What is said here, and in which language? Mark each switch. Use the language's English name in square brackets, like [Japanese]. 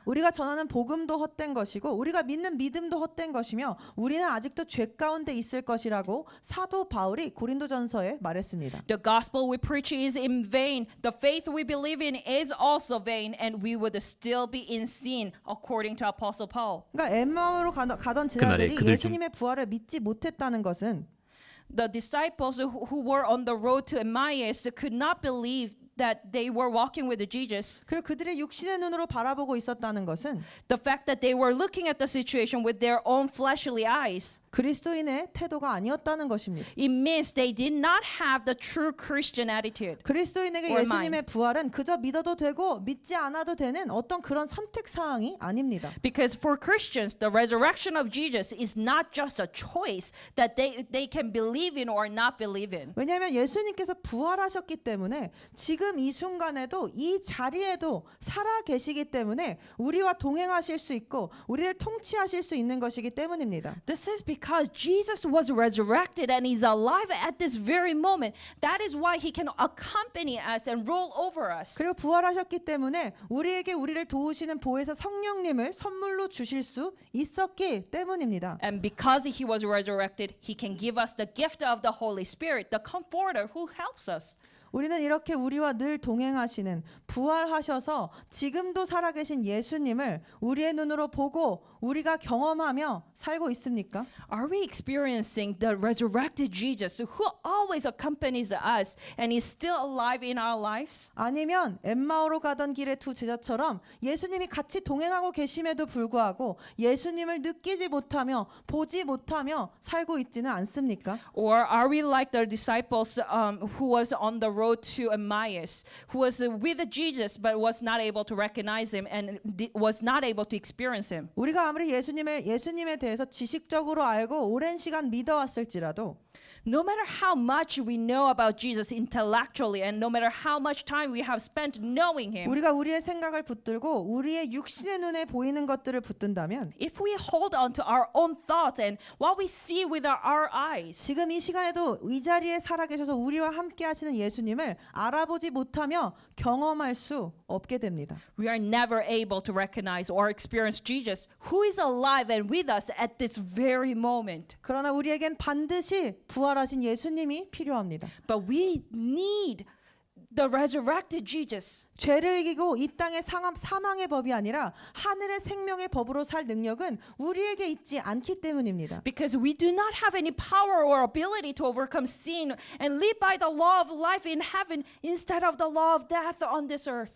[Korean] 우리가 전하는 복음도 헛된 것이고 우리가 믿는 믿음도 헛된 것이며 우리는 아직도 죄 가운데 있을 것이라고 사도 사도 바울이 고린도전서에 말했습니다. [English] The gospel we preach is in vain. The faith we believe in is also vain, and we would still be in sin, according to Apostle Paul. [Korean] 그러니까 엠마오로 가던 그날에 제자들이 그들 중- 예수님의 부활을 믿지 못했다는 것은 [English] The disciples who were on the road to Emmaus could not believe that they were walking with Jesus. [Korean] 그리고 그들의 육신의 눈으로 바라보고 있었다는 것은 [English] The fact that they were looking at the situation with their own fleshly eyes. [Korean] 그리스도인의 태도가 아니었다는 것입니다. [English] It means they did not have the true Christian attitude. [Korean] 그리스도인에게 [English] or [Korean] 예수님의 부활은 그저 믿어도 되고 믿지 않아도 되는 어떤 그런 선택 사항이 아닙니다. [English] Because for Christians, the resurrection of Jesus is not just a choice that they can believe in or not believe in. [Korean] 왜냐하면 예수님께서 부활하셨기 때문에 지금 이 순간에도 이 자리에도 살아 계시기 때문에 우리와 동행하실 수 있고 우리를 통치하실 수 있는 것이기 때문입니다. [English] This is because Jesus was resurrected and he's alive at this very moment. That is why he can accompany us and rule over us. [Korean] 그리고 부활하셨기 때문에 우리에게 우리를 도우시는 보혜사 성령님을 선물로 주실 수 있었기 때문입니다. [English] And because he was resurrected, he can give us the gift of the Holy Spirit, the comforter who helps us. [Korean] 우리는 이렇게 우리와 늘 동행하시는 부활하셔서 지금도 살아계신 예수님을 우리의 눈으로 보고 우리가 경험하며 살고 있습니까? [English] Are we experiencing the resurrected Jesus who always accompanies us and is still alive in our lives? [Korean] 아니면 엠마오로 가던 길의 두 제자처럼 예수님이 같이 동행하고 계심에도 불구하고 예수님을 느끼지 못하며 보지 못하며 살고 있지는 않습니까? [English] Or are we like the disciples who was on the road to Emmaus, who was with Jesus but was not able to recognize him and was not able to experience him? [Korean] 우리가 아무리 예수님에 대해서 지식적으로 알고 오랜 시간 믿어왔을지라도 [English] No matter how much we know about Jesus intellectually and no matter how much time we have spent knowing him, [Korean] 우리가 우리의 생각을 붙들고 우리의 육신의 눈에 보이는 것들을 붙든다면 [English] if we hold on to our own thoughts and what we see with our eyes, [Korean] 지금 이 시간에도 이 자리에 살아계셔서 우리와 함께 하시는 예수님을 알아보지 못하며 경험할 수 없게 됩니다. [English] we are never able to recognize or experience Jesus who is alive and with us at this very moment. [Korean] 그러나 우리에겐 반드시 부활하신 예수님이 필요합니다. [English] But we need the resurrected Jesus. [Korean] 죄를 이기고 이 땅의 사망의 법이 아니라 하늘의 생명의 법으로 살 능력은 우리에게 있지 않기 때문입니다. [English] Because we do not have any power or ability to overcome sin and live by the law of life in heaven instead of the law of death on this earth.